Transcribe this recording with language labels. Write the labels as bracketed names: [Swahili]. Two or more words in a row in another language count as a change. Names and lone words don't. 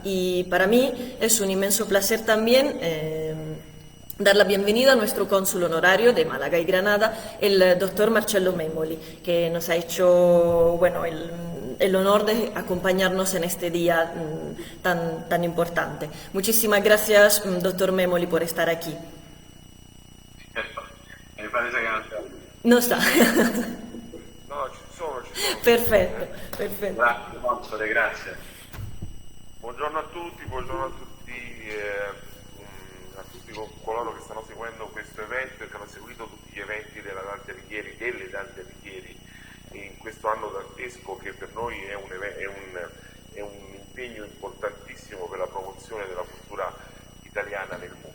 [Spanish] Y para mí es un inmenso placer también dar la bienvenida a nuestro cónsul honorario de Málaga y Granada, el doctor Marcello Memoli, que nos ha hecho, bueno, el honor de acompañarnos en este día tan importante. Muchísimas gracias, doctor Memoli, por estar aquí. Me parece [Italian] che non c'è. Non sta. No, ci sono. Perfetto. Grazie, console, grazie. Buongiorno a tutti a tutti coloro che stanno seguendo questo evento e che hanno seguito tutti gli eventi delle Dante Alighieri in questo anno dantesco, che per noi è un impegno importantissimo per la promozione della cultura italiana nel mondo.